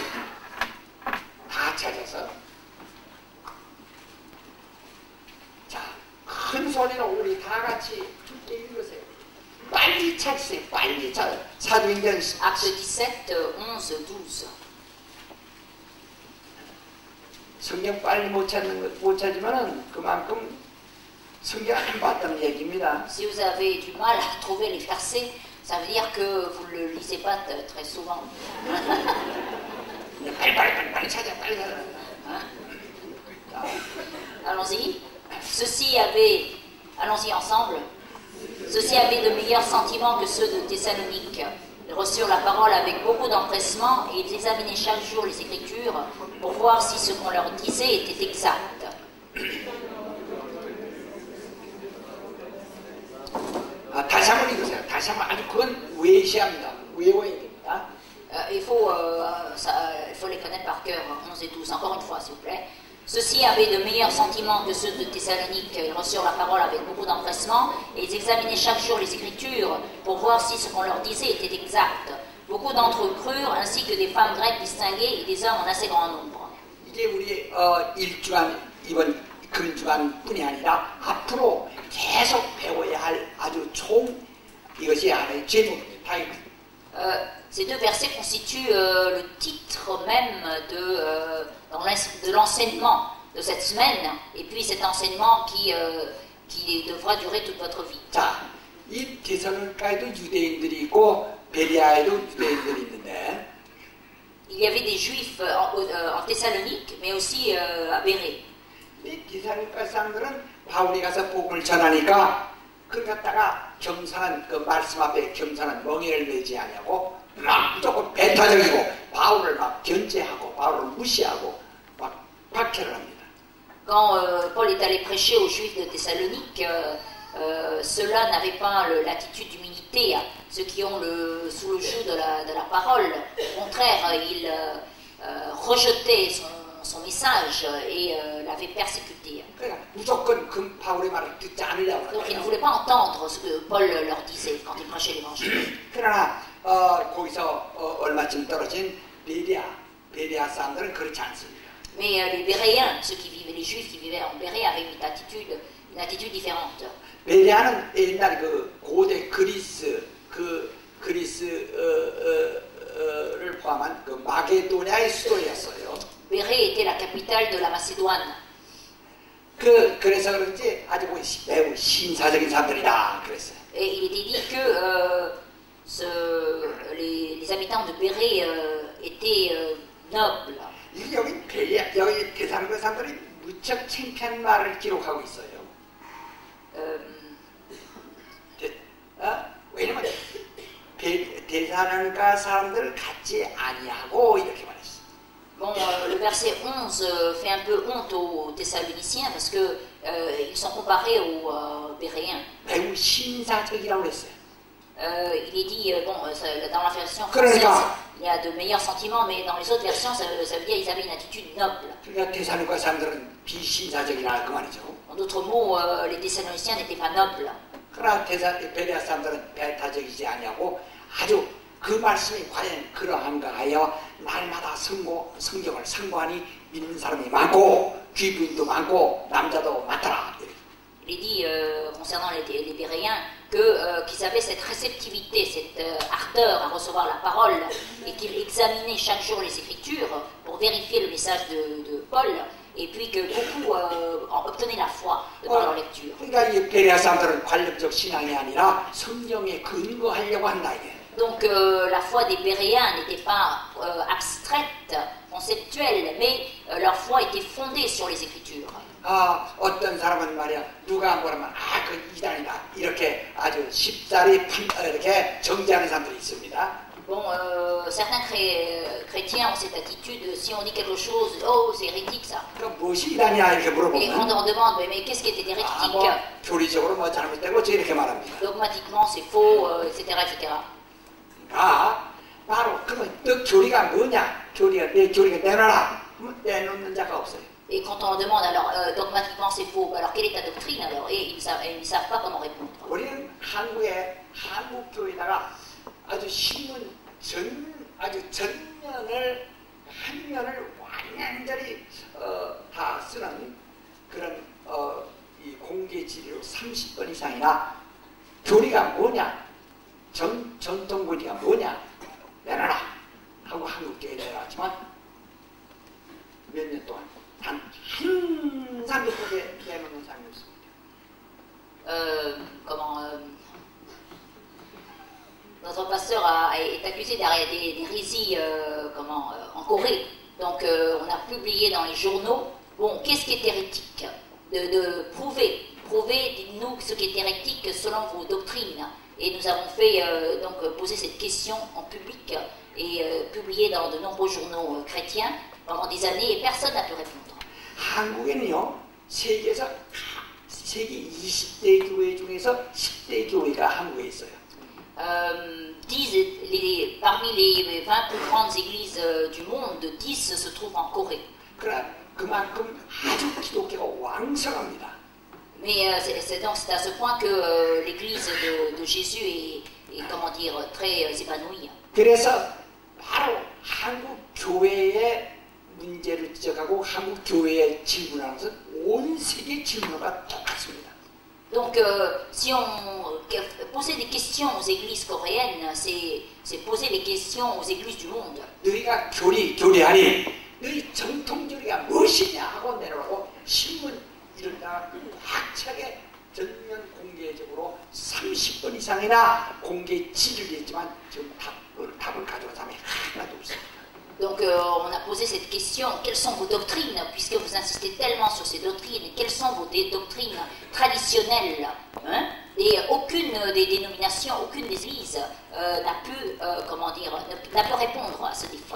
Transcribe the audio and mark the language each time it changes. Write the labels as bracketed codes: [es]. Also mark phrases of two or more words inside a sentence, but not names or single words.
[ko] 다 찾아서 자, 큰 소리로 우리 다 같이 함께 읽으세요. 빨리 찾으세요. 빨리 찾으세요. 사도행전 [fr] Acte 17, 11, 12. [ko] 성경 빨리 못 찾으면은 그만큼 성경 안 봤다는 얘기입니다. [fr] Si vous avez du mal à trouver les versets, ça veut dire que vous ne le lisez pas très souvent. [ko] 빨리 찾아, 빨리 찾아. [fr] Allons-y. Allons-y ensemble. Ceux-ci avaient de meilleurs sentiments que ceux de Thessalonique. Ils reçurent la parole avec beaucoup d'empressement et ils examinaient chaque jour les Écritures pour voir si ce qu'on leur disait était exact. [ko] 다시 한번 읽으세요. 다시 한번 아주 그건 외시합니다. 외워야 됩니다. [fr] Il faut les connaître par cœur, 11 et 12. Encore une fois, s'il vous plaît. Ceux-ci avaient de meilleurs sentiments que ceux de Thessalonique. Ils reçurent la parole avec beaucoup d'empressement et ils examinaient chaque jour les Écritures pour voir si ce qu'on leur disait était exact. Beaucoup d'entre eux crurent, ainsi que des femmes grecques distinguées et des hommes en assez grand nombre. [ko] 이게 우리 일주간 이번 금주간뿐이 아니라 앞으로 계속 배워야 할 아주 좋은 이것이 하나의 제목입니다. [fr] Ces deux versets constituent le titre même de l'enseignement de cette semaine, et puis cet enseignement qui devra durer toute votre vie. [ko] 자, 이 데살로니가에도 유대인들이 있고 베레아에도 유대인들이 있는데 [fr] Il y avait des juifs en Thessalonique, mais aussi à Béret. [ko] 이 데살로니가 사람들은 바울이 가서 복음을 전하니까 그걸 갖다가 겸손한 그 말씀 앞에 겸손한 멍에를 내지 아니하고 막 무조건 배타적이고 바울을 막 견제하고 바울을 무시하고 막 박해를 합니다. [fr] Quand Paul est allé prêcher aux juifs de Thessalonique, ceux-là n'avaient pas l'attitude d'humilité, ceux qui ont sous le joug de la parole. Au contraire, ils rejetaient son message et l'avaient persécuté. [ko] 그러니까 무조건 그 바울의 말을 듣지 않으려고 [fr] Donc ils ne [ko] 그래요. [fr] voulaient pas entendre ce que Paul leur disait quand il prêchait l'évangile. [ko] 그러나 거기서 얼마쯤 떨어진 베레아 사람들은 그렇지 않습니다. [fr] Mais les Béréens, les juifs qui vivaient en Bérée avaient une attitude différente. [ko] 베레아는 옛날 그 고대 그리스를 포함한 그 마게도냐의 수도였어요. [fr] Bérée était la capitale de la Macédoine. [ko] 그래서 그런지 아주 매우 신사적인 사람들이다 그랬어요. [fr] Et il était dit que les habitants de Béret étaient nobles. [ko] 여기 대사로니가 사람들이 무척 창피한 말을 기록하고 있어요. 왜냐면 대사로니가 사람들 같지 아니하고 이렇게 말했어. [fr] Bon, le verset 11 fait un peu honte aux Thessaloniciens parce que ils sont comparés aux Béréens. [ko] 매우 신사적이라고 그랬어요. [fr] Il est dit, dans la version française, il y a de meilleurs sentiments, mais dans les autres versions, ça veut dire qu'ils avaient une attitude noble. [ko] 그러니까 대사로니가 사람들은 비신사적이라 그 말이죠. [fr] En d'autres mots, les Thessaloniciens n'étaient pas nobles. [ko] 그러나 베레아 사람들은 배타적이지 아니하고 아주 그 말씀이 과연 그러한가 하여 날마다 성경을 상고하니 믿는 사람이 많고 귀부인도 많고 남자도 많더라. [fr] Il est dit concernant les Béréens qu'ils avaient cette réceptivité, cette ardeur à recevoir la parole et qu'ils examinaient chaque jour les Écritures pour vérifier le message de Paul et puis que beaucoup obtenaient la foi par leur lecture. [ko] 그러니까 이 베레아 사람들은 관념적 신앙이 아니라 성경에 근거하려고 한다 이게. [fr] Donc la foi des Béréens n'était pas abstraite, conceptuelle, mais leur foi était fondée sur les Écritures. [ko] 어떤 사람은 말이야 누가 뭐라면 그 이단이다 이렇게 아주 쉽사리 이렇게 정죄하는 사람들이 있습니다. [fr] Bon, certains chrétiens ont cette attitude, si on dit quelque chose, oh c'est hérétique ça. [ko] 무엇이 이단이야 이렇게 [fr] Et on [ko] 물어보면 [fr] leur demande, mais qu'est-ce qui était hérétique? [ko] 교리적으로 뭐 잘못되고 이렇게 말합니다. [fr] Dogmatiquement c'est faux, etc. etc. [ko] 바로 그러면 너 교리가 뭐냐? 내 교리가 내놔라. 내놓는 자가 없어요. [fr] Et quand on leur demande alors dogmatiquement c'est faux, alors quelle est ta doctrine alors? Et ils ne savent pas comment répondre. [ko] 우리는 한국 교회다가 아주 신문 아주 전면을 한 면을 완전히 다 쓰는 그런 이 공개 지리로 30번 이상이나 교리가 뭐냐? 전통 교리가 뭐냐? 내놔라 하고 한국 교회에 내놨지만 몇 년 동안 단 한 사람도 내놓는 사람이 없습니다. [fr] Notre pasteur est accusé d'hérésie en Corée. Donc on a publié dans les journaux, bon, qu'est-ce qui est hérétique? De prouver, dites-nous ce qui est hérétique selon vos doctrines. Et nous avons fait poser cette question en public et publié dans de nombreux journaux chrétiens pendant des années et personne n'a pu répondre. [ko] 한국에는요, 세계 20대 교회 중에서 10대 교회가 한국에 있어요. [fr] Parmi les 20 plus grandes églises du monde, 10 se trouvent en Corée. [ko] 그만큼 아주 기독교가 왕성합니다. [fr] Mais c'est à ce point que l'église de Jésus est comment dire, très épanouie. [ko] 그래서 바로 한국 교회의 문제를 지적하고 한국 교회에 질문하면서 온 세계 질문과 똑같습니다. [fr] Donc, si on posait des questions aux églises coréennes, c'est poser les questions aux églises du monde. [ko] 너희가 교리하니 너희 정통 교리가 무엇이냐 하고 내놓고 신문 이런다 확 차게 전면 공개적으로 30번 이상이나 공개 지리를 했지만 지금 답을 가져온 사람이 하나도 없습니다. [fr] Donc on a posé cette question, quelles sont vos doctrines, puisque vous insistez tellement sur ces doctrines, quelles sont vos doctrines traditionnelles, hein? Et aucune des dénominations, aucune des églises n'a pu répondre à ce défi.